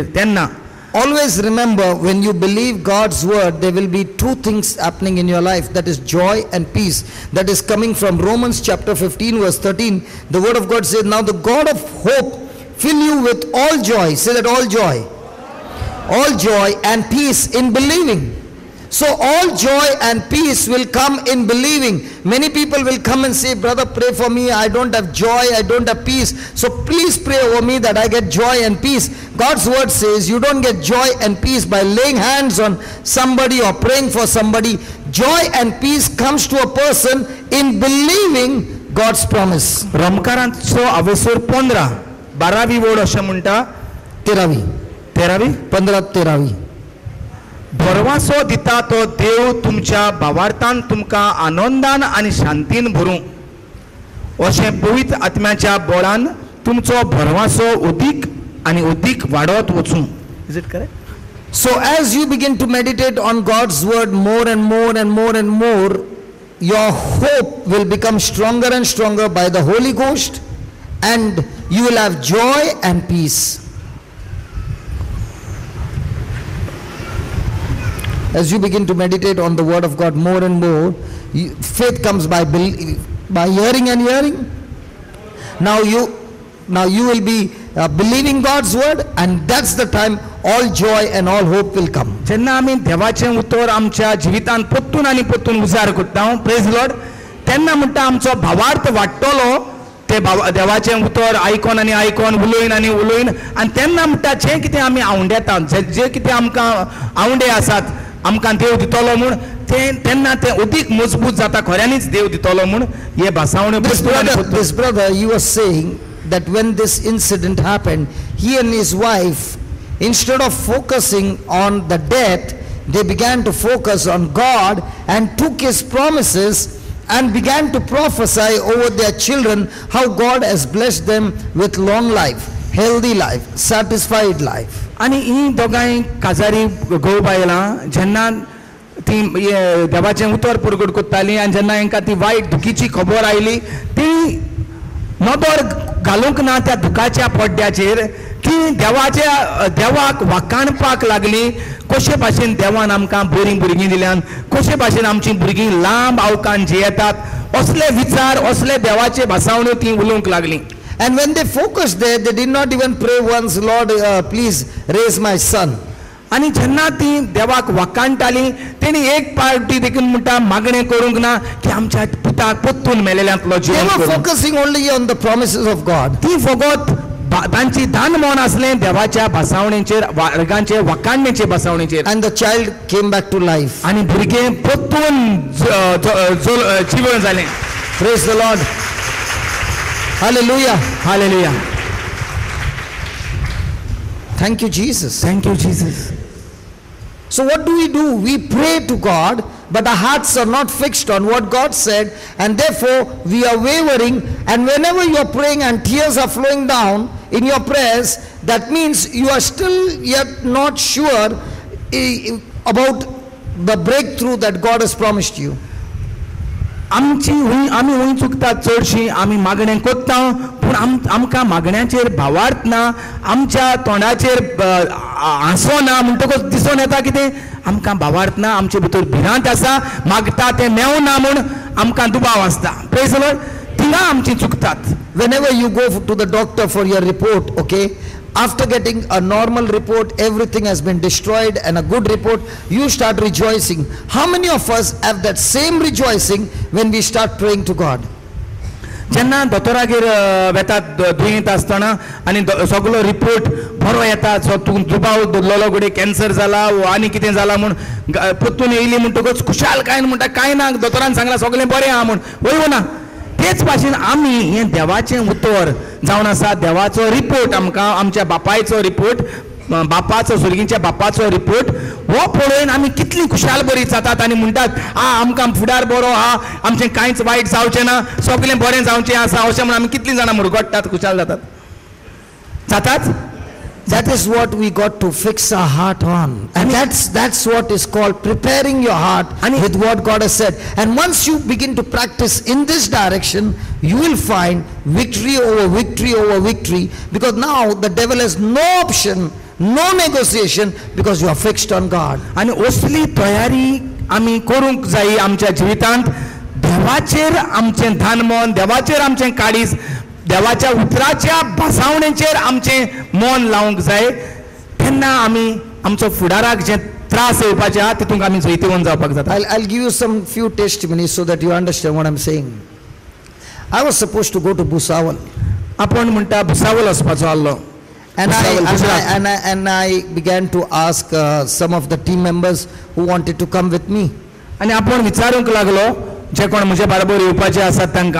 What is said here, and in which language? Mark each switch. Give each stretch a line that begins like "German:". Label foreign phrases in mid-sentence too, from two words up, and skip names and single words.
Konkani: तेन्ना
English: always remember, when you believe God's word, there will be two things happening in your life, that is joy and peace. That is coming from Romans chapter 15 verse 13. The word of God says, now the God of hope fill you with all joy. Say that, all joy and peace in believing. So all joy and peace will come in believing. Many people will come and say, brother, pray for me, I don't have joy, I don't have peace, so please pray over me that I get joy and peace. God's word says you don't get joy and peace by laying hands on somebody or praying for somebody. Joy and peace comes to a person in believing God's promise.
Konkani: रोमकारांचो अवसर 15-12वी वड अशें म्हणटा 13वी 15-13. भरवासो दिता तो देव तुमच्या भावार्थान तुमकां आनंदान आनी शांतीन भरूं अशें पवित्र आत्म्याच्या बळान तुमचो भरवासो उदीक आनी उदीक वाडत वचूं.
English: Is it correct? So as you begin to meditate on God's word more and more and more and more, your hope will become stronger and stronger by the Holy Ghost, and you will have joy and peace. As you begin to meditate on the word of God more and more, faith comes by hearing and hearing. Now you will be believing God's word, and that's the time all joy and all hope will come.
Konkani: जेन्ना आमी देवाचें उतर आमच्या जिवितांत परतून आनी परतून उजार करता,
English: Praise Lord,
Konkani: तेन्ना म्हणटा आमचो भावार्थ वाडटलो ते देवाचें उतर आयकोन आनी आयकोन उलोवन आनी उलोवन, आनी तेन्ना म्हणटा जें कितें आमी आवंडेतात जें कितें आमकां आवंडे आसात आमकां देव दितलो म्हूण तेन्ना तें अदीक मजबूत जाता, खऱ्यांनीच देव दितलो म्हूण हे भासावण्यो.
English: This brother, you were saying that when this incident happened, he and his wife, instead of focusing on the death, they began to focus on God and took his promises and began to prophesy over their children how God has blessed them with long life, healthy life, satisfied life.
Konkani: आणि ही दोगांय काजारी घोव बायलां जेन्ना ती देवाचें उतर पुरगट कोत्ताली आनी जेन्ना हांकां ती वायट दुखीची खबर आयली ती नदर घालूंक ना त्या दुखाच्या पड्ड्याचेर ती देवाक वाखाणपाक लागली कशे भाशेन देवान आमकां बरीं भुरगीं दिल्यान कशे भाशेन आमचीं भुरगीं लांब आवकान जियेतात असले विचार असले देवाचे भासावण्यो ती उलोवंक लागली.
English: And when they focused there, they did not even pray once, Lord, please raise my son.
Konkani: आणि जेन्ना ती देवाक वाखाणटाली तेणी एक पार्टी देखून म्हणटा मागणें करूंक ना की आमच्या पुताक पोत्तून मेलेल्यांतलो
English: They
Konkani: जीवन
English: were
Konkani: करूं.
English: focusing only on the promises of God.
Konkani: ती फकत तांची दान मोन आसलें देवाच्या भासावणेचेर वर्गांचेर वाखाणणेचे भासावणेचेर.
English: And the child came back to life.
Konkani: आनी भुरगें पोत्तून जीवन जालें.
English: Praise the Lord. Hallelujah.
Konkani: हालेलुया.
English: Thank you, Jesus. Thank you, Jesus. So what do? We pray to God, but our hearts are not fixed on what God said, and therefore we are wavering. And whenever you are praying and tears are flowing down in your prayers, that means you are still yet not sure about the breakthrough that God has promised you.
Konkani: आमी हुंय चुकतात चडशीं आमी मागणें कोत्ता पूण आमकां मागण्याचेर भावार्थ ना आमच्या तोंडाचेर हांसो ना म्हणटकच दिसून येता कितें आमकां भावार्थ ना आमचे भितर भिरांत आसा मागता तें मेवना म्हूण आमकां दुबाव आसता.
English: Praise the Lord.
Konkani: थिंगा आमचीं चुकतात.
English: Whenever you go to the doctor for your report, okay, after getting a normal report, everything has been destroyed, and a good report, you start rejoicing. How many of us have that same rejoicing when we start praying to God?
Konkani: जेन्ना दोतोरागेर वेतात दुयेंत आसतना आनी सगळो रिपोर्ट बरो येता दुबाव धरलेलो घडये कॅन्सर जाला वो आनी कितें जाला म्हूण पोत्तून येयली म्हणटकच खुशालकायेन म्हणटा कांय ना दोतोरान सांगलां सगळें बरें आहा म्हूण वयू ना. तेच भाशेन आमी हें देवाचें उतर जावन आसा देवाचो रिपोर्ट आमकां आमच्या बापायचो रिपोर्ट बापाचो सुरगीच्या बापाचो रिपोर्ट हो पळोवन आमी कितली खुशाल बरी जातात आनी म्हणटात आमकां फुडार बरो आहा आमचें कांयच वायट जावचें ना सगळें बरें जावचें आसा अशें म्हूण आमी कितलीं जाणां मुरगडटात खुशाल जातात.
English: That is what we got to fix our heart on, and that's what is called preparing your heart with what God has said. And once you begin to practice in this direction, you will find victory over victory over victory, because now the devil has no option, no negotiation, because you are fixed on God.
Konkani: आनी असली तयारी आमी करूंक जाय आमच्या जिवितांत देवाचेर आमचें धानमन देवाचेर आमचें काळीज देवाच्या उतराच्या भासावणेचेर आमचें मन लावंक जाय. तेन्ना आमी आमचो फुडाराक जे त्रास येवपाचे आहा तितूंक आमी जैतवन जावपाक जाता.
English: I'll give you some few testimonies so that you understand what I'm saying. I was supposed to go to Bhusawal.
Konkani: आपण म्हणटा भुसावल वचपाचो आसलो.
English: And I began to ask some of the team members who wanted to come with me.
Konkani: आनी आपण विचारूंक लागलो जे कोण म्हजे बरोबर येवपाचे आसात तांकां.